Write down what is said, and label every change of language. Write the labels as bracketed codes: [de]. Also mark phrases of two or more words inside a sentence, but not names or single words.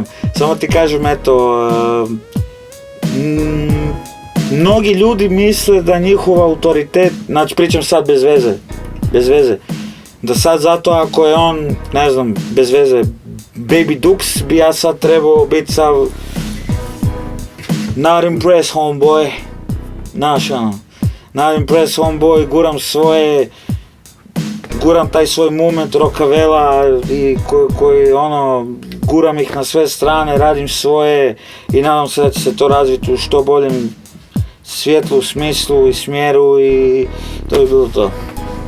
[hr] Samo ti kažem, eto, mnogi ljudi misle da njihov autoritet, pričam sad bez veze, da sad zato ako je on, ne znam, bez veze, Baby Dux, bi ja sad trebao biti sav [en] not impressed homeboy, not impressed homeboy, [hr] guram taj svoj moment rockavela i koji ono, guram ih na sve strane, radim svoje i nadam se da će se to razviti u što boljem svjetlu, smislu i smjeru i to bi bilo to.